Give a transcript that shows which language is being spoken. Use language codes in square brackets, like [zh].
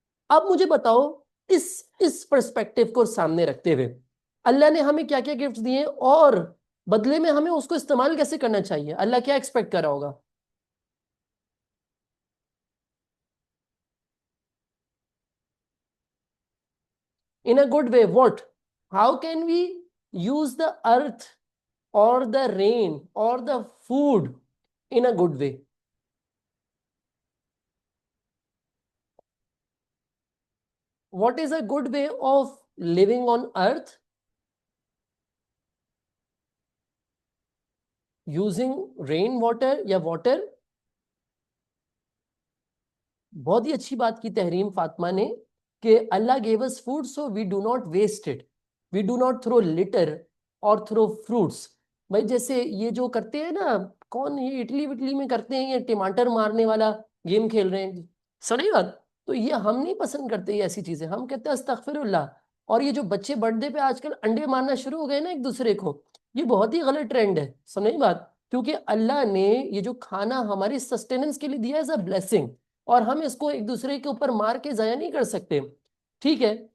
[ur] اب مجھے بتاؤ اس پرسپیکٹو کو سامنے رکھتے ہوئے اللہ نے ہمیں کیا کیا گفٹس دیے اور بدلے میں ہمیں اس کو استعمال کیسے کرنا چاہیے؟ اللہ کیا ایکسپیکٹ کر رہا ہوگا؟ [en] In a good way. What? How can we use the earth or the rain or the food in a good way? What is a good way of living on earth? Using rain water [ur] یا [en] water. [ur] بہت ہی اچھی بات کی تحریم فاطمہ نے کہ اللہ [en] gave us food so we do not waste it. We do not throw litter or throw fruits. [ur] بھائی جیسے یہ جو کرتے ہیں نا، کون یہ اٹلی وٹلی میں کرتے ہیں، یہ ٹماٹر مارنے والا گیم کھیل رہے ہیں، سنی بات؟ تو یہ ہم نہیں پسند کرتے یہ ایسی چیزیں، ہم کہتے ہیں استغفر اللہ. اور یہ جو بچے برتھ ڈے پہ آج کل انڈے مارنا شروع ہو گئے نا ایک دوسرے کو، یہ بہت ہی غلط ٹرینڈ ہے، سنی بات؟ کیونکہ اللہ نے یہ جو کھانا ہماری سسٹیننس کے لیے دیا ہے [en] as a blessing, [ur] اور ہم اس کو ایک دوسرے کے اوپر مار کے ضائع نہیں کر سکتے. ٹھیک ہے.